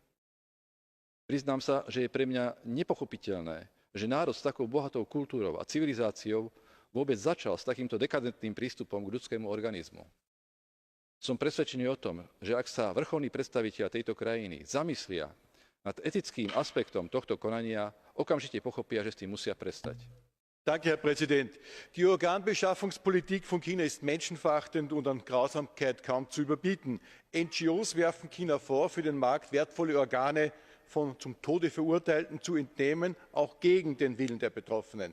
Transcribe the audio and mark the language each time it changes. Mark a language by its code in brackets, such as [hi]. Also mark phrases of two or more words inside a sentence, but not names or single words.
[sk] Priznám sa, že je pre mňa nepochopiteľné, že národ s takou bohatou kultúrou a civilizáciou vôbec začal s takýmto dekadentným prístupom k ľudskému organizmu. Som presvedčený o tom, že ak sa vrcholní predstavitelia tejto krajiny zamyslia nad etickým aspektom tohto konania, okamžite pochopia, že s tým musia prestať. [de] Danke, Herr Präsident. Die Organbeschaffungspolitik von China ist menschenverachtend und an Grausamkeit kaum zu überbieten. NGOs werfen China vor, für den Markt wertvolle Organe von zum Tode Verurteilten zu entnehmen, auch gegen den Willen der Betroffenen.